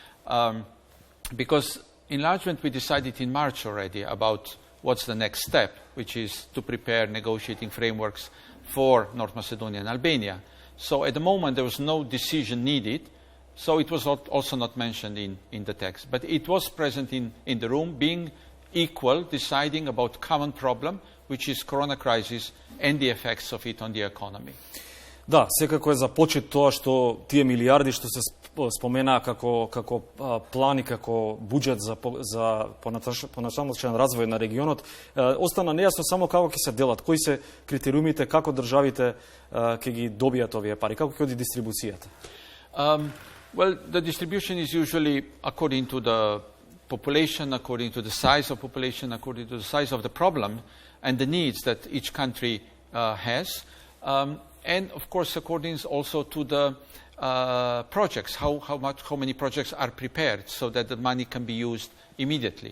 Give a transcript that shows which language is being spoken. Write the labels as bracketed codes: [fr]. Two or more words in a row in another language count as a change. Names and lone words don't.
[en] Because enlargement we decided in March already about what's the next step, which is to prepare negotiating frameworks for North Macedonia and Albania. So at the moment there was no decision needed, so it was also not mentioned in the text. But it was present in the room, being equal, deciding about common problem, which is corona crisis and the effects of it on the economy. [mk] Да, секако е за почит тоа што тие милиарди што се споменаа како план и како буџет за поначалничен развој на регионот, остана нејасно само како ќе се делат, кои се критериумите, како државите ќе ги добијат овие пари, како ќе оди дистрибуцијата? [en] Well, the distribution is usually according to the population, according to the size of population, according to the size of the problem and the needs that each country has. And of course, according also to the projects, how many projects are prepared so that the money can be used immediately.